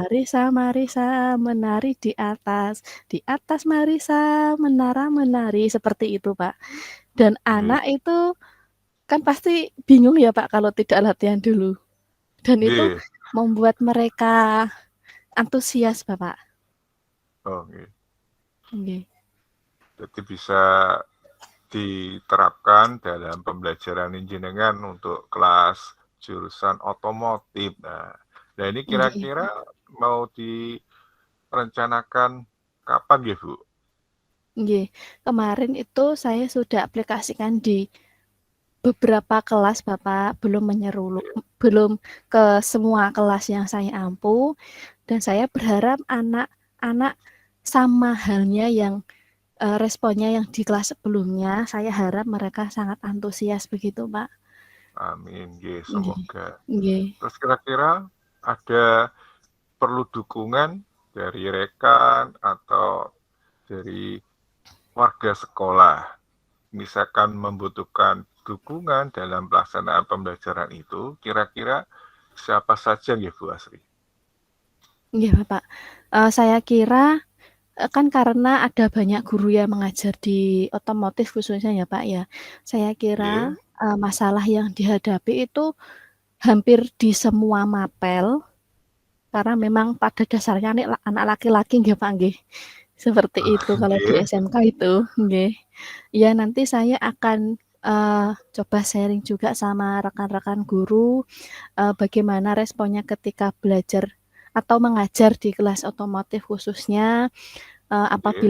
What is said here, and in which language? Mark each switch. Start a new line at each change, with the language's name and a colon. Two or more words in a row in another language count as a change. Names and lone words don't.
Indonesian: Marisa, Marisa menari di atas Marisa menara menari, seperti itu, Pak. Dan Nggih. anak itu kan pasti bingung ya, Pak, kalau tidak latihan dulu. Dan itu Nggih. membuat mereka antusias, Bapak. Oh, nggih. Nggih. Jadi bisa diterapkan dalam pembelajaran jenengan untuk kelas jurusan otomotif. Nah ini Nggih. kira-kira mau direncanakan kapan ya, Bu? Nggih. Kemarin itu saya sudah aplikasikan di beberapa kelas Bapak, belum ke semua kelas yang saya ampu, dan saya berharap anak-anak sama halnya yang responnya yang di kelas sebelumnya, saya harap mereka sangat antusias begitu, Pak. Amin, nggih, Nggih. semoga. Nggih. Terus kira-kira ada perlu dukungan dari rekan atau dari warga sekolah, misalkan membutuhkan dukungan dalam pelaksanaan pembelajaran itu, kira-kira siapa saja ya Bu Asri? Nggih, Bapak. Saya kira kan karena ada banyak guru yang mengajar di otomotif khususnya ya, Pak, ya. Saya kira Nggih. masalah yang dihadapi itu hampir di semua mapel, karena memang pada dasarnya nih anak laki-laki nggih, Pak, nggih. Seperti itu kalau di Nggih. SMK itu, nggih. Ya nanti saya akan coba sharing juga sama rekan-rekan guru, bagaimana responnya ketika belajar atau mengajar di kelas otomotif khususnya, Nggih.